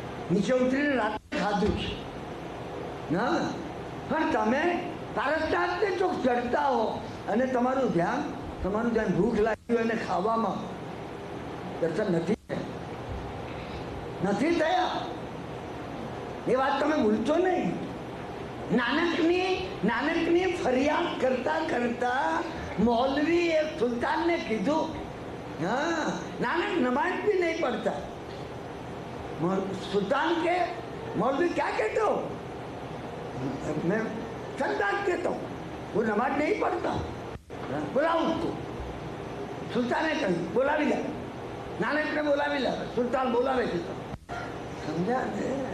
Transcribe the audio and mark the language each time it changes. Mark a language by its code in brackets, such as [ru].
[gu] નીચે ઉતરીને રાત્રે ખાધું છે ના. પણ તમે પારસનાથને જો ચડતા હો અને તમારું ધ્યાન ભૂખ લાગી હોય અને ખાવામાં દર્શન નથી થયા એ વાત તમે ભૂલશો નહીં. નાનકની ફરિયાદ કરતા કરતા મૌલવી એ સુલતાનને કીધું, હા નાનક નમાજ [hi] भी नहीं पढ़ता. सुल्तान के मौलवी क्या कहते हो? मैं संतान कहता हूँ, वो नमाज नहीं पढ़ता. बुलाओ उसको. [gu] सुल्ताने કહ્યું બોલાવી લે. નાનકને બોલાવી લે. સુલતાન બોલાવે છે. સમજ્યા ને?